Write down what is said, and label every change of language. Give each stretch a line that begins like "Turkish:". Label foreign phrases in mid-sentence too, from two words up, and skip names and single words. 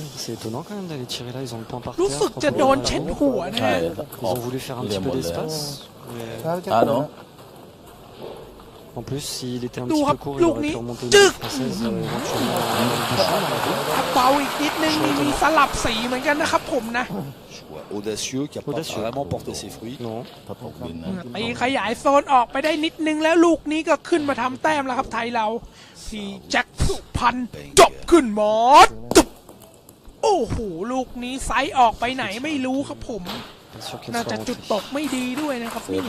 Thai: รู้สึกจะโดนเช็ดหัวนะฮะดูครับลูกนี้จึกเบาอีกนิดนึงมีสลับสีเหมือนกันนะครับผมนะ
French: audacieux qui a pas vraiment porté ses fruits
Thai: ตีขยายโซนออกไปได้นิดนึงแล้วลูกนี้ก็ขึ้นมาทำแต้มแล้วครับไทยเราที่แจ็คสุพรรณจบขึ้นหมดโอ้โหลูกนี้ไซส์ออกไปไหนไม่รู้ครับผมน่าจะจุดตกไม่ดีด้วยนะครับนี่